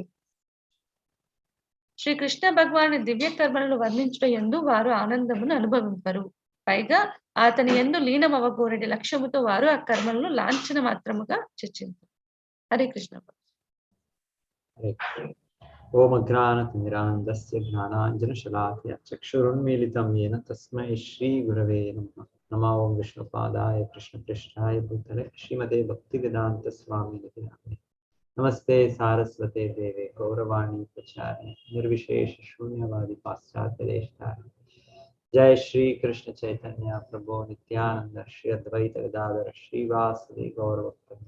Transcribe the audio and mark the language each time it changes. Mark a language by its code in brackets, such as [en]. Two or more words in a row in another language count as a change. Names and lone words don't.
[te] శ్రీకృష్ణ భగవాను దివ్య కర్మలను వర్ణించుట యందు వారు ఆనందమును అనుభవింపరు. పైగా అతని యందు లీనమవగోరటి లక్ష్యముతో వారు ఆ కర్మలను లాంఛన మాత్రముగా చర్చించారు. [sa] హరే కృష్ణ. ఓం అజ్ఞానతిమిరాంధస్య జ్ఞానాంజనశలాకయ చక్షురున్మీలితం येन తస్మై శ్రీ గురవే నమః. నమో ఓం విష్ణుపాదాయ కృష్ణప్రేష్ఠాయ భూతలే శ్రీమతే భక్తివేదాంత స్వామినితి నామినే. నమస్తే సారస్వతే దేవే గౌరవాణి ప్రచారిణి నిర్విశేష శూన్యవాది పాశ్చాత్యదేశతారిణి. జయ శ్రీ కృష్ణ చైతన్య ప్రభు నిత్యానంద శ్రీ అద్వైత గదాధర శ్రీవాసవి గౌరవక్రమ.